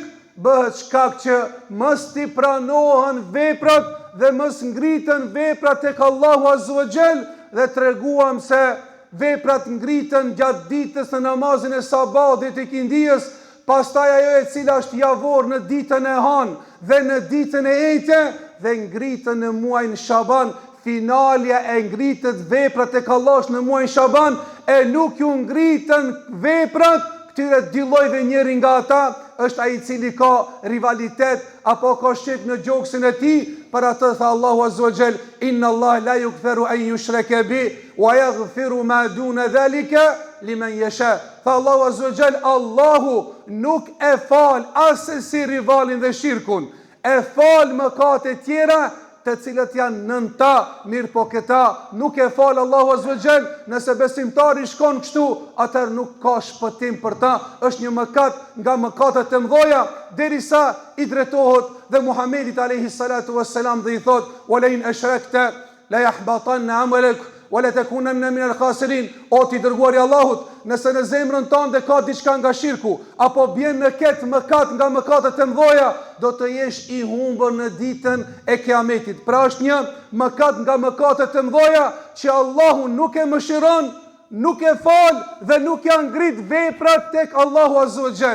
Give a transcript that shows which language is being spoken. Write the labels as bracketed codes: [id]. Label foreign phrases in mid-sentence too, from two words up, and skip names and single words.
[sq] bëhet shkak që mos t'i pranohen veprat dhe mos ngritën veprat tek Allahu [ar] عز وجل, [sq] dhe treguam se veprat ngritën gjatë ditës në namazin e sabatit të ikindijës, pastaj ajo e cila është javor në ditën e hanë dhe në ditën e ejte, dhe ngritën në muajin Shaban, finalja e ngritët veprat e Allahut në muajin Shaban, e nuk ju ngritën veprat këtyre dy llojve. Njëri nga ata është ai i cili ka rivalitet apo ka shqet në gjoksin e tij, për atë tha Allahu [ar] عز وجل, إن الله لا يغفر أن يشرك به ويغفر ما دون ذلك لمن يشاء. [sq] Tha Allahu [ar] عز وجل, [sq] Allahu nuk e fal asesi rivalin dhe shirkun, e fal mëkatet tjera të cilët janë nën ta, mirë po këta nuk e fal Allahu [ar] عز وجل. [sq] Nëse besimtari shkon kështu, atëherë nuk ka shpëtim për ta, është një mëkat nga mëkatet e mëdha, derisa i drejtohet dhe Muhamedit [ar] عليه الصلاة والسلام [sq] dhe i thot, [ar] ولئن أشركت ليحبطن عملك ولتكونن من الخاسرين. [sq] O ti dërguari i Allahut, nëse në zemrën tënde ka diçka nga shirku apo bjen në këtë mëkat nga mëkatet e mëdha, do të jesh i humbur në ditën e Kiametit. Pra është një mëkat nga mëkatet e mëdha që Allahu nuk e mëshiron, nuk e fal dhe nuk ja ngrit veprat tek Allahu [ar] عز وجل.